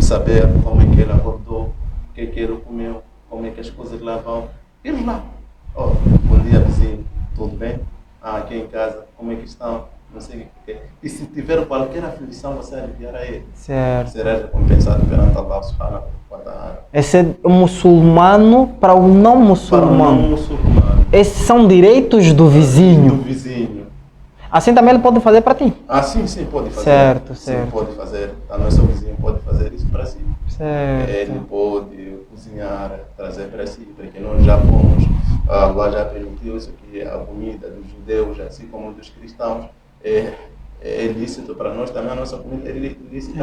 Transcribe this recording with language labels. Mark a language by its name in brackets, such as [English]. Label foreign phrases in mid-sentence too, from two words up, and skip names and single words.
[Portuguese] Saber como é que ele acordou, o que é que ele comeu, como é que as coisas lá vão. Ir lá. Bom dia, vizinho. Tudo bem? Aqui em casa, como é que estão? Não sei o que é. E se tiver qualquer aflição, você aliviar a ele. Certo. Será recompensado perante [Arabic] الله سبحانه وتعالى. [Portuguese] Esse é o muçulmano para o não muçulmano. Para o não muçulmano. Esses são direitos do vizinho. Do vizinho. Assim também ele pode fazer para ti. Sim, pode fazer. Certo, sim, certo. Pode fazer. A nossa vizinha pode fazer isso para si. Certo. Ele pode cozinhar, trazer para si, porque nós já fomos, Allah já permitiu isso aqui, a comida dos judeus, assim como dos cristãos, é lícito para nós, também a nossa comida é lícita